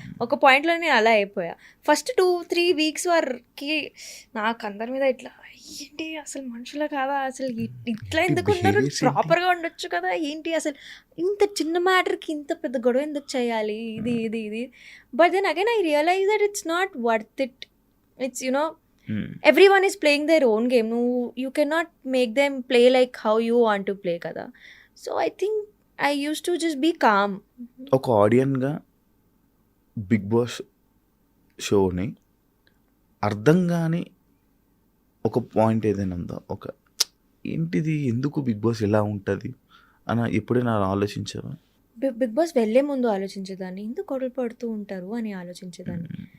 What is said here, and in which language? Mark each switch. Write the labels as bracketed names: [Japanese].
[Telugu] ఒక పాయింట్లో నేను అలా అయిపోయా. ఫస్ట్ 2-3 వీక్స్ వరకు నాకు అందరి మీద ఇట్లా ఏంటి అసలు మనుషుల కాదా, అసలు ఇట్లా ఎందుకు ఉన్నారు, ప్రాపర్గా ఉండొచ్చు కదా, ఏంటి అసలు ఇంత చిన్న మ్యాటర్కి ఇంత పెద్ద గొడవ ఎందుకు చేయాలి, ఇది. [English] But then again I realize that it's not worth it. It's everyone is playing their own game. You cannot make them play like how you want to play kada. So I think I used to just be calm. [Telugu] ఒక ఆడియన్గా big boss షోని అర్థం కాని ఒక point ఏదైనా ఉందా, ఒక ఏంటిది ఎందుకు బిగ్ బాస్ ఎలా ఉంటుంది అని ఎప్పుడైనా ఆలోచించావా? బిగ్ బాస్ వెళ్ళే ముందు ఆలోచించేదాన్ని, ఎందుకు గొడవలు పడుతూ ఉంటారు అని ఆలోచించేదాన్ని.